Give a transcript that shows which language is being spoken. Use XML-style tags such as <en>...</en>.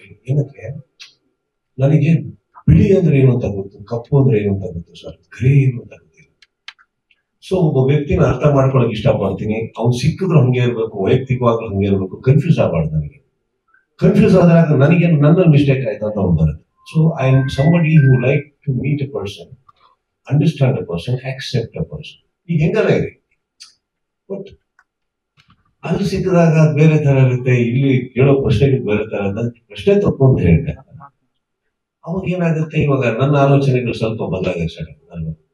<kn>ಏನಕ್ಕೆ ನನಗೆ ಬಿಳಿ ಅಂದ್ರೆ ಏನು ಅಂತ ಗೊತ್ತು, ಕಪ್ಪು ಅಂದ್ರೆ ಏನು ಅಂತ ಗೊತ್ತು ಸರ್, ಗ್ರೇ ಏನು ಅಂತ ಗೊತ್ತಿಲ್ಲ. ಸೊ ಒಬ್ಬ ವ್ಯಕ್ತಿನ ಅರ್ಥ ಮಾಡ್ಕೊಳಕ್ ಇಷ್ಟಪಡ್ತೀನಿ. ಅವ್ನು ಸಿಕ್ಕಿದ್ರು ಹಂಗೆ ಇರ್ಬೇಕು, ವೈಯಕ್ತಿಕವಾಗ್ಲೂ ಹಂಗೆ ಇರ್ಬೇಕು. ಕನ್ಫ್ಯೂಸ್ ಆಗಬಾರ್ದು. ನನಗೆ ಕನ್ಫ್ಯೂಸ್ ಆದಾಗ ನನಗೆ ನನ್ನಲ್ಲಿ ಮಿಸ್ಟೇಕ್ ಆಯ್ತು ಅಂತ ಅವ್ನು ಬರುತ್ತೆ.</kn> <en>So I am somebody who like to meet a person, understand a person, accept a person.</en> <kn>ಈಗ ಹೆಂಗಲ್ಲ ಇದೆ, ಬಟ್ ಅಲ್ಲಿ ಸಿಕ್ಕಿದಾಗ ಬೇರೆ ತರ ಇರುತ್ತೆ, ಇಲ್ಲಿ ಕೇಳೋ ಪ್ರಶ್ನೆಗೆ ಬೇರೆ ತರ. ಪ್ರಶ್ನೆ ತಪ್ಪು ಅಂತ ಹೇಳ್ತಾರೆ. ಅವಾಗ ಏನಾಗುತ್ತೆ, ಇವಾಗ ನನ್ನ ಆಲೋಚನೆಗಳು ಸ್ವಲ್ಪ ಬದಲಾಗ ಸ್ಟಾರ್ಟ್ ಆಗುತ್ತೆ.</kn>